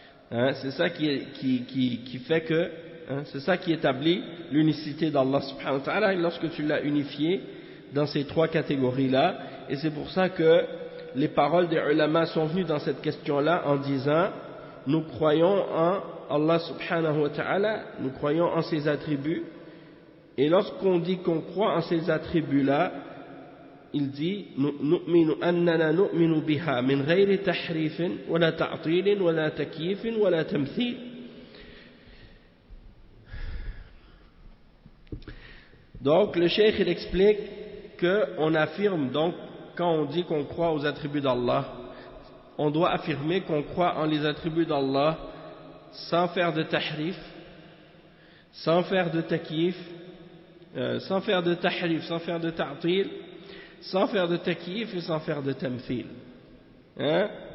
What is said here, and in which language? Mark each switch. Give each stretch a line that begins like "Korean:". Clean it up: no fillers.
French: Hein, c'est ça qui fait que, c'est ça qui établit l'unicité d'Allah subhanahu wa ta'ala. Et lorsque tu l'as unifié dans ces trois catégories-là. Et c'est pour ça que les paroles des ulama sont venues dans cette question-là en disant, nous croyons en Allah subhanahu wa ta'ala, nous croyons en ses attributs. Et lorsqu'on dit qu'on croit en ces attributs-là, il dit
Arabic: نؤمن أننا نؤمن بها من غير تحريف ولا تعطيل ولا تكييف ولا تمثيل.
French: Donc le cheikh il explique que on affirme, donc quand on dit qu'on croit aux attributs d'Allah, on doit affirmer qu'on croit en les attributs d'Allah sans faire de tahrif, sans faire de takif, sans faire de tahrif, sans faire de ta'til, sans faire de takif et sans faire de tamthil. Hein?